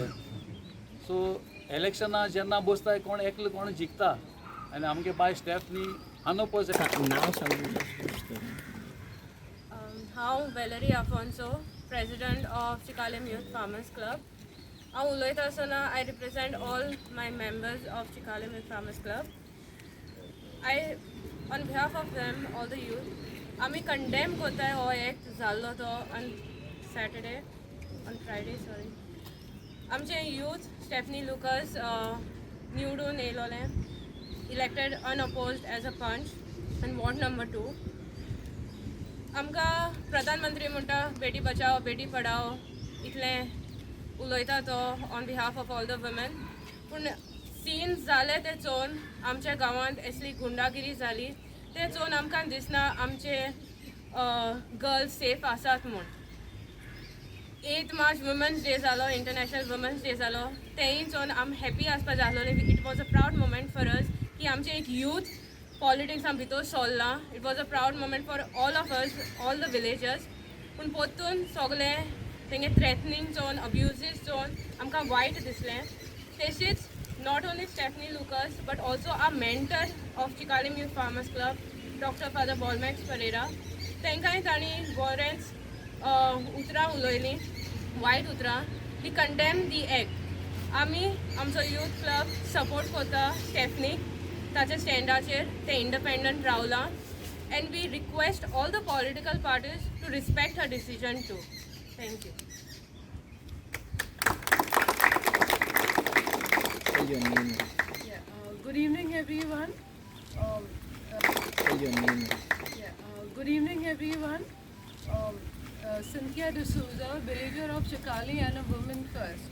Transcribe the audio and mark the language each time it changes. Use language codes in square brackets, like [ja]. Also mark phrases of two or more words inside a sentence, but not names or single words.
[kok] सो इलेक्शनां जेन्ना बसताय कोण एकलो कोण जिखता आनी आमगे बाय स्टेफनी अनोपोज. हांव वेलरी आफोन्सो, [en] president of [kok] चिकालेम यूथ फार्मर्स क्लब. हांव उलयता आसतना [en] I represent all my members of Chikalim Youth Farmers Club. I on behalf of them all the youth [kok] आमी कंडेम कोताय हो एक्ट जाल्लो तो. आनी Friday. आमचे youth Stephanie Lucas निवडून येयलोले, [en] elected unopposed as a punch and ward number 2. [kok] आमकां प्रधानमंत्री म्हणटा [hi] बेटी बचाओ बेटी पढाओ [kok] इतलें उलयता तो [en] on behalf of all the women, [kok] पूण सीन्स जाले ते चोवन आमच्या गांवांत असली गुंडागिरी जाली ते चोवन आमकां दिसना आमचे गर्ल्स सेफ आसात म्हूण. 8 मार्च [en] Women's Day [kok] जालो, [en] International Women's Day [kok] जालो, तेंय चोवन आम हॅपी आसपा जाय आसलोले. [en] It was a proud moment for us [kok] की आमचे एक यूथ पॉलिटिक्सां भितर सोल्ला. [en] It was a proud moment for all of us, all the villagers. [kok] पूण पोत्तून सगळे तेंगे थ्रेटनींग चोवन, अब्युजीस चोवन आमकां वायट दिसलें. [en] तशीच not only Stephanie Lucas but also our mentor of Chikalim Youth Farmers Club, Dr. Father Bolmax Pereira. [kok] तेंकांय तांणी गोरेंच उतरां उलयलीं, वायट उतरां. [en] He condemn the act. [kok] आमी आमचो [en] youth club [kok] सपोर्ट करता स्टेफनीक ताच्या स्टँडाचेर. ते इंडिपेंडंट रावलां [en] and we request all the political parties to respect her decision too. Thank you. Your name. Good evening, everyone. Your name. Good evening, everyone. Cynthia D'Souza, villager of Chikali and a woman first.